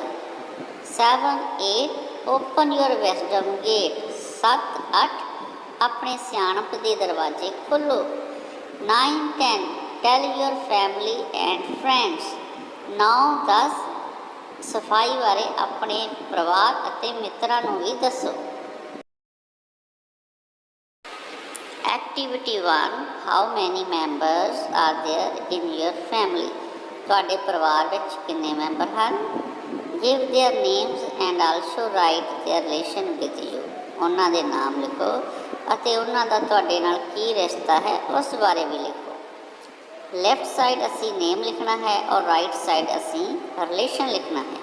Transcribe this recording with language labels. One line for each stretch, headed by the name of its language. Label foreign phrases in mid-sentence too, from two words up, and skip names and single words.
English: 7, 8 open your wisdom gate.
Punjabi: 7, 8 ਆਪਣੇ ਸਿਆਣਪ ਦੇ ਦਰਵਾਜ਼ੇ ਖੋਲ੍ਹੋ।
English: 9, 10 tell your family and friends.
Punjabi: 9, 10 ਸਫਾਈ ਬਾਰੇ ਆਪਣੇ ਪਰਿਵਾਰ ਅਤੇ ਮਿੱਤਰਾਂ ਨੂੰ ਵੀ ਦੱਸੋ।
English: Activity 1, how many members are there in your family?
Punjabi: ਤੁਹਾਡੇ ਪਰਿਵਾਰ ਵਿੱਚ ਕਿੰਨੇ ਮੈਂਬਰ ਹਨ?
English: Give their names and also write their relation with you.
Punjabi: ਉਹਨਾਂ ਦੇ ਨਾਮ ਲਿਖੋ ਅਤੇ ਉਹਨਾਂ ਦਾ ਤੁਹਾਡੇ ਨਾਲ ਕੀ ਰਿਸ਼ਤਾ ਹੈ ਉਸ ਬਾਰੇ ਵੀ ਲਿਖੋ।
English: left side
Punjabi: ਅਸੀਂ ਨੇਮ ਲਿਖਣਾ ਹੈ ਔਰ
English: right side
Punjabi: ਅਸੀਂ ਰਿਲੇਸ਼ਨ ਲਿਖਣਾ ਹੈ।